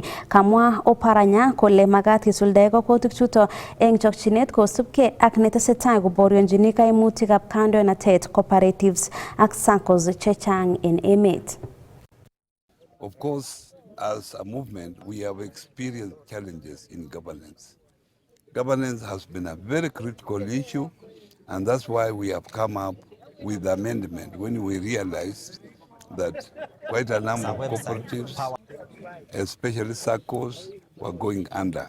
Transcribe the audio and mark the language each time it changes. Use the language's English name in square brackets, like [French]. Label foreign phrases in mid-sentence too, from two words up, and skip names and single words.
[Kalenjin] Kamwa Oparanya kole makat kisuldae kokwoutik chuto eng chokchinet kosubkei ak netesetai koborionjini kaimutikab kandoinatet cooperatives ak saccos chechang en emet. [English] Of course, as a movement, we have experienced challenges in governance. Governance has been a very critical issue, and that's why we have come up with the amendment when we realized that quite a number of cooperatives, especially SACCOs, were going under.